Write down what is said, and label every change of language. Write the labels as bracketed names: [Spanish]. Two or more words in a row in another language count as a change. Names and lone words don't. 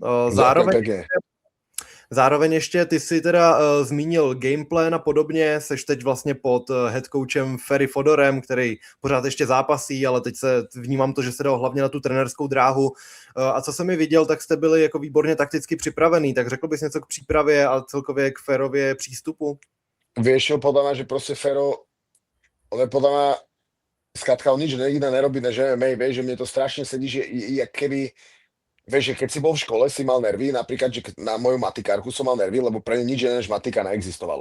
[Czech] Zároveň ještě ty si teda zmínil gameplan a podobně, seš teď vlastně pod [English] head coachem [Czech] Ferry Fodorem, který pořád ještě zápasí, ale teď se vnímám to, že se dal hlavně na tu trenérskou dráhu. A co jsem mi viděl, tak jste byli jako výborně takticky připravený, tak řekl bys něco k přípravě a celkově k Ferově přístupu? [Slovak] Vieš čo, podľa mňa, že proste Fero, on je podľa mňa, skrátka on nič iné nerobí než MMA, vieš, že mne to strašne sedí, že jak keby. Vieš, že keď si bol v škole, si mal nervy, napríklad, že na moju matikárku som mal nervy, lebo pre ňu nič iné než matika neexistovalo.